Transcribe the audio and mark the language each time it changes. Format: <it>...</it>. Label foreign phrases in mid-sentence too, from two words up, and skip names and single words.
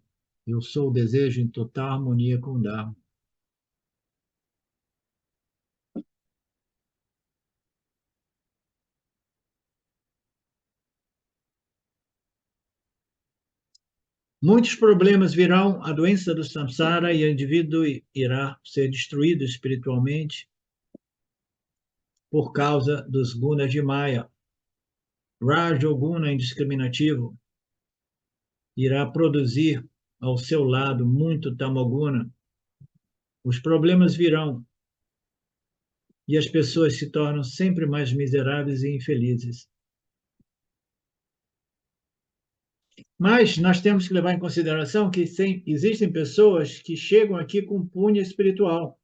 <pt>Eu sou o desejo em total harmonia com o Dharma. Muitos problemas virão, a doença do samsara e o indivíduo irá ser destruído espiritualmente por causa dos gunas de Maya. Rajoguna indiscriminativo irá produzir ao seu lado muito tamoguna. Os problemas virão e as pessoas se tornam sempre mais miseráveis e infelizes. Mas nós temos que levar em consideração que existem pessoas que chegam aqui com punha espiritual.</pt>